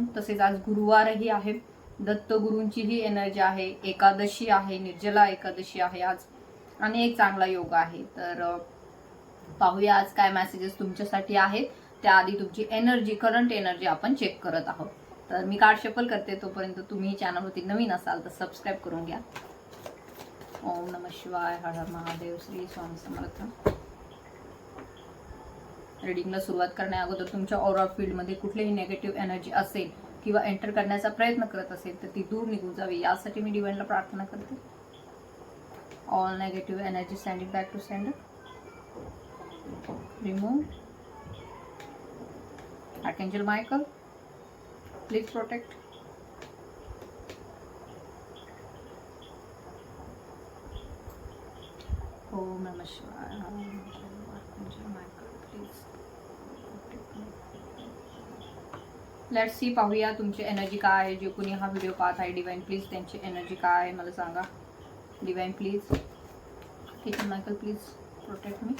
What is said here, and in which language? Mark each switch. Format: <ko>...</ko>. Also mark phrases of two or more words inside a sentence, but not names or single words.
<mr>तसेच आज गुरुवारही आहे, दत्तगुरूंचीही एनर्जी आहे, एकादशी आहे, निर्जला एकादशी आहे आज, आणि एक चांगला योग आहे. तर पाहूया आज काय मेसेजेस तुमच्यासाठी आहेत. त्याआधी तुमची एनर्जी,</mr> <en>current energy</en> <mr>आपण चेक करत आहोत. तर मी</mr> <en>card shuffle</en> <mr>करते, तोपर्यंत तुम्ही चॅनलवरती नवीन असाल तर सबस्क्राईब करून घ्या.</mr> <sa>ओम नमः शिवाय, हर हर महादेव, श्री स्वामी समर्थ.</sa> <mr>रीडिंगला सुरुवात करण्या अगोदर तुमच्या ऑरा फील्डमध्ये कुठलीही</mr> <en>negative energy</en> <mr>असेल किंवा एंटर करण्याचा प्रयत्न करत असेल तर ती दूर निघून जावी, यासाठी मी डिवाइनला प्रार्थना करते.</mr> <en>all negative energy send it back to sender. Remove. Archangel Michael, please protect.</en> <sa>ओम नमः शिवाय.</sa> <en>let's see,</en> <mr>पाहूया तुमची एनर्जी काय आहे. जे कोणी हा व्हिडिओ पाहत आहे,</mr> <en>Divine please</en> <mr>त्यांची एनर्जी काय आहे मला सांगा.</mr> <en>Divine please, kitchen Michael please protect me.</en>